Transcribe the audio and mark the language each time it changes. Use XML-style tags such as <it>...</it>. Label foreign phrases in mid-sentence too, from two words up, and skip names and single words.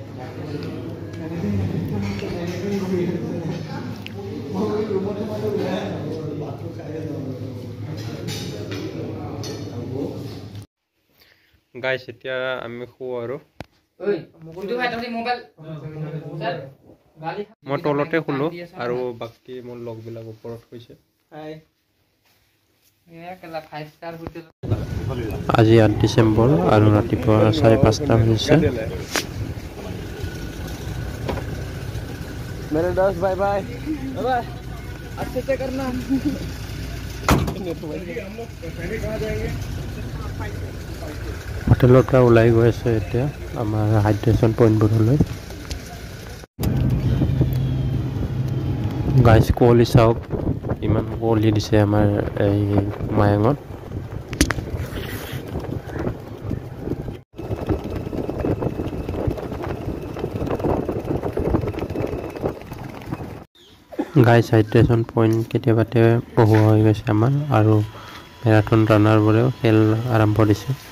<en>guys</en> <as>এতিয়া আমি শুওঁ আৰু মই তলতে শুলো আৰু বাকী মোৰ লগবিলাক ওপৰত শুইছে আজি 8 ডিচেম্বৰ আৰু ৰাতিপুৱা 5:30 হৈছে</as> <hi>मेरे दोस्त</hi> <en>bye bye bye</en> <hi>अच्छे से करना</hi> <as>হোটেলৰ পৰা ওলাই গৈ আছে এতিয়া আমাৰ</as> <en>hydration pointবোৰলৈ</en> <as>গাইজ কুঁৱলী চাওক ইমান কুঁৱলী দিছে আমাৰ এই মায়াঙত গাইজ</as> <en>hydration point</en> <as>কেতিয়াবাতে বহুৱা হৈ গৈছে আমাৰ আৰু</as> <en>marathon runnerবোৰেও</en> <as>খেল আৰম্ভ দিছে</as>